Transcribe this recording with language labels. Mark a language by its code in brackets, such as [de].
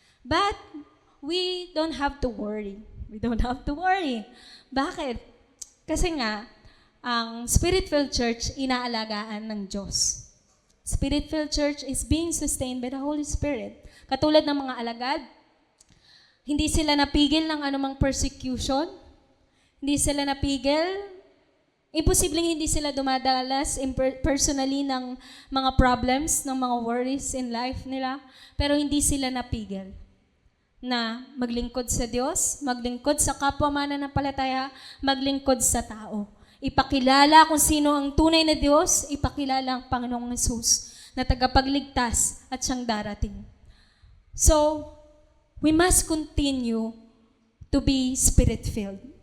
[en] But, we don't have to worry. We don't have to worry. Bakit? [tl] Kasi nga, ang Spirit-filled church, inaalagaan ng Diyos. [en] Spirit-filled church is being sustained by the Holy Spirit. [tl] Katulad ng mga alagad, hindi sila napigil ng anumang persecution, hindi sila napigil, imposibleng hindi sila dumadalas personally ng mga problems, ng mga worries [en] in life [tl] nila, pero hindi sila napigil na maglingkod sa Diyos, maglingkod sa kapwa mananampalataya, maglingkod sa tao. Ipakilala kung sino ang tunay na Diyos, ipakilala ang Panginoong Yesus na tagapagligtas at siyang darating. [en] So, we must continue to be spirit-filled.